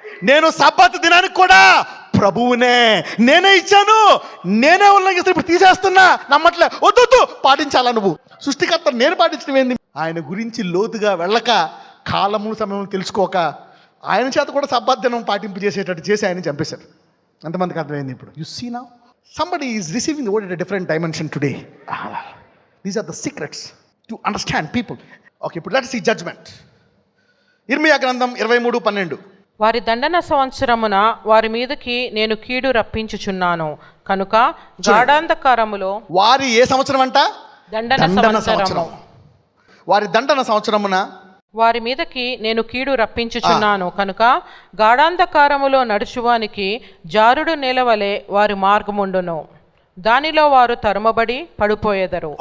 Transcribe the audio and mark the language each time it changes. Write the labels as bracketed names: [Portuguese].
[Telugu] నేను సబ్బాత్ దినానికి కూడా ప్రభువునే, నేనే ఇచ్చాను, నేనే ఉల్లంఘిస్తాను, ఇప్పుడు తీసేస్తున్నా, నమ్మట్లే, వద్దు పాటించాలా నువ్వు? సృష్టికర్త నేను పాటించడం ఏంది? ఆయన గురించి లోతుగా వెళ్ళక, కాలము సమయం తెలుసుకోక, ఆయన చేత కూడా సబ్బాత్ దినం పాటింపు చేసేటట్టు చేసి ఆయన చంపేశారు. ఎంతమందికి అర్థమైంది ఇప్పుడు? [English] You see now somebody is receiving the word at a different dimension today. These are the secrets to understand people. Okay, but let's see judgment. [Telugu] ఇర్మీయా గ్రంథం 23:12. వారి దండన సంవత్సరమున వారి మీదకి నేను కీడు రప్పించుచున్నాను కనుక గాఢాంధకారములో. వారి ఏ సంవత్సరం అంట? దండన సంవత్సరం. వారి దండన సంవత్సరమున వారి మీదకి నేను కీడు రప్పించుచున్నాను కనుక గాఢాంధకారములో నడుచువానికి జారుడు నేలవలే వారి మార్గముండును, దానిలో వారు తరుమబడి పడిపోయేదరు.